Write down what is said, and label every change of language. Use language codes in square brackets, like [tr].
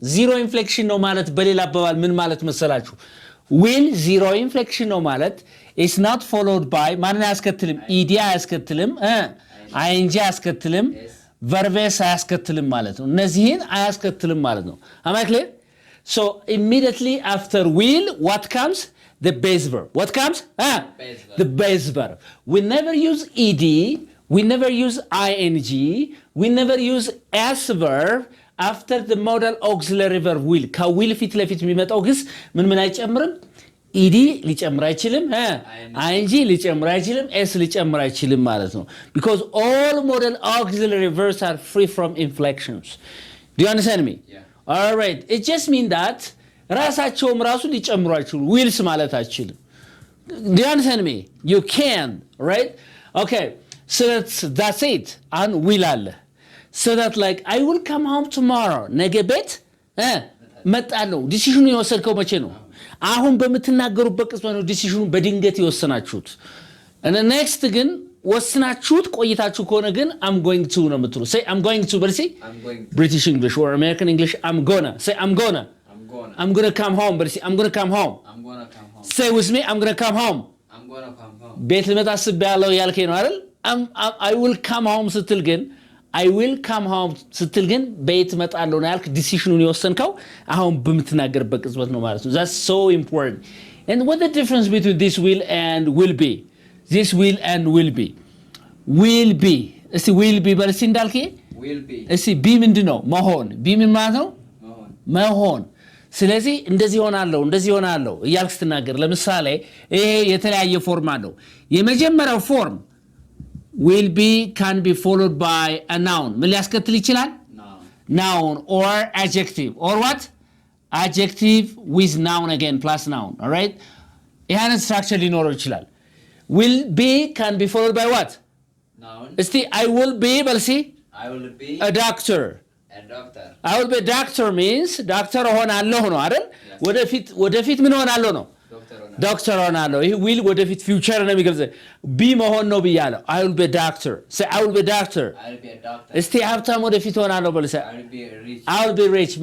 [am] Zero inflection ነው ማለት በሌላ አባባል ምን ማለት መሰላችሁ? [en] Will zero inflection ነው ማለት is not followed by [am] ማንን አያስከትልም? ed አያስከትልም፣ ing አያስከትልም፣ verbs አያስከትልም ማለት ነው። እነዚህን አያስከትልም ማለት ነው። [en] Am I clear? So immediately after will, what comes? The base verb. What comes? The base verb. We never use ed, we never use ing, we never use s verb after the modal auxiliary verb will. [am] ከዊል ፊት ለፊት የሚመጣው ግስ ምን አይጨምርም? ed ሊጨምር አይችልም፣ ing ሊጨምር አይችልም፣ s ሊጨምር አይችልም ማለት ነው። [en] Because all modal auxiliary verbs are free from inflections. Do you understand me? Yeah. All right. It just means that [am] ራሳቸውም ራሱ ሊጨምሩ አይችሉም። ዊልስ ማለት አይችልም። [en] Do you understand me? You can, right? Okay. So that's it. And will አለ. So that like I will come home tomorrow. [am] ነገ ቤት መጣለሁ። ዲሲሽኑ የወሰድከው መቼ ነው? አሁን በምትናገሩበት ቅጽበት ነው ዲሲሽኑ በድንገት የወሰናችሁት። [en] and the next ግን [am] ወስናችሁት ቆይታችሁ ከሆነ ግን [en] I'm going to ነው የምትሉ። say I'm going to በል see British English or American English I'm gonna say I'm gonna come home በል see I'm gonna come home say with me I'm gonna come home [am] ቤት ልመጣ አስቤያለሁ ያልከኝ ነው አይደል? [en] I will come home [am] ስትል ግን I will come home ስትል ግን ቤት እመጣለሁ ነው ያልክ። ዲሲሽኑን የወሰንከው አሁን በምትናገርበት ቅጽበት ነው ማለት ነው። [en] That's so important. And what the difference between this will and will be? This will and will be. Will be. [am] እስቲ will be በል እስቲ እንዳልክ [en] will be። [am] እስቲ be ምንድን ነው? መሆን። be ምን ማለት ነው? መሆን። ስለዚህ እንደዚህ ሆናለሁ እያልክ ስትናገር ለምሳሌ ይሄ የተለያየ ፎርም አለው። የመጀመሪያው ፎርም [en] will be can be followed by a noun. [am] ምን ሊያስከትል ይችላል? [en] Noun or adjective or what? Adjective with noun again plus noun. All right? [am] ይሄን ስትራክቸር ሊኖረው ይችላል። [en] Will be can be followed by what? Noun. [am] እስቲ I will be በል እስቲ [en] I will be a doctor. I will be a doctor means doctor [am] ሆናለሁ ነው አይደል? ወደፊት ምን ሆናለሁ ነው? ዶክተር ሆናለሁ። ይሄ will ወደፊት ፊውቸር ነው የሚገልጽ። ቢ መሆን ነው ብያለሁ። [en] I will be a doctor. Say I will be a doctor. [am] እስቲ ሀብታም ወደፊት ሆናለሁ በል። [en] say I will be rich.